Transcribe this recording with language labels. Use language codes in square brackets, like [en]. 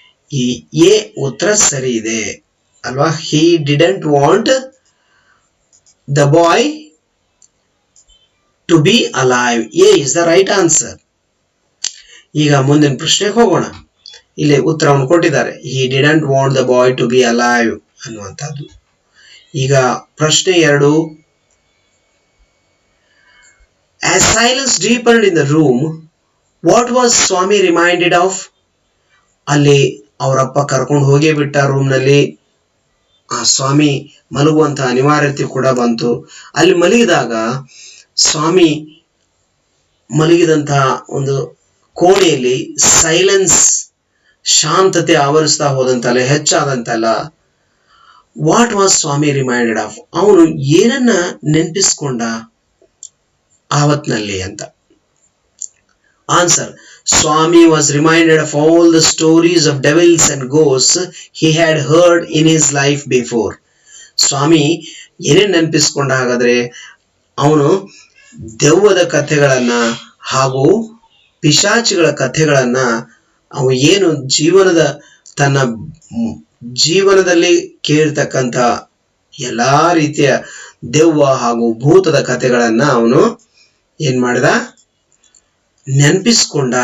[kn] ಈ ಎ ಉತ್ತರ ಸರಿ ಇದೆ ಅಲ್ವಾ? [en] He didn't want the boy to be alive. A is the right answer. [kn] ಈಗ ಮುಂದಿನ ಪ್ರಶ್ನೆಗೆ ಹೋಗೋಣ. ಇಲ್ಲಿ ಉತ್ತರವನ್ನು ಕೊಟ್ಟಿದ್ದಾರೆ. [en] He didn't want the boy to be alive ಅನ್ನುವಂಥದ್ದು. [kn] ಈಗ ಪ್ರಶ್ನೆ 2. [en] As silence deepened in the room, what was Swami reminded of? [kn] ಅಲ್ಲಿ ಅವರಪ್ಪ ಕರ್ಕೊಂಡು ಹೋಗೇ ಬಿಟ್ಟ ರೂಮ್ನಲ್ಲಿ. ಆ ಸ್ವಾಮಿ ಮಲಗುವಂತಹ ಅನಿವಾರ್ಯತೆ ಕೂಡ ಬಂತು. ಅಲ್ಲಿ ಮಲಗಿದಾಗ ಸ್ವಾಮಿ ಮಲಗಿದಂತಹ ಒಂದು ಕೋಣೆಯಲ್ಲಿ silence, ಶಾಂತತೆ ಆವರಿಸ್ತಾ ಹೋದಂತಲ್ಲ, ಹೆಚ್ಚಾದಂತಲ್ಲ. [en] What was Swami reminded of? [kn] ಅವನು ಏನನ್ನ ನೆನಪಿಸ್ಕೊಂಡ ಆವತ್ನಲ್ಲಿ ಅಂತ. [en] Answer: Swami was reminded of all the stories of devils and ghosts he had heard in his life before. [kn] ಸ್ವಾಮಿ ಏನೇನ್ ನೆನಪಿಸ್ಕೊಂಡ ಹಾಗಾದ್ರೆ, ಅವನು ದೆವ್ವದ ಕಥೆಗಳನ್ನ ಹಾಗೂ ಪಿಶಾಚಿಗಳ ಕಥೆಗಳನ್ನ ಅವನು ಏನು ತನ್ನ ಜೀವನದಲ್ಲಿ ಕೇಳಿರ್ತಕ್ಕಂಥ ಎಲ್ಲಾ ರೀತಿಯ ದೆವ್ವ ಹಾಗೂ ಭೂತದ ಕಥೆಗಳನ್ನ ಅವನು ಏನ್ ಮಾಡಿದ, ನೆನಪಿಸ್ಕೊಂಡ.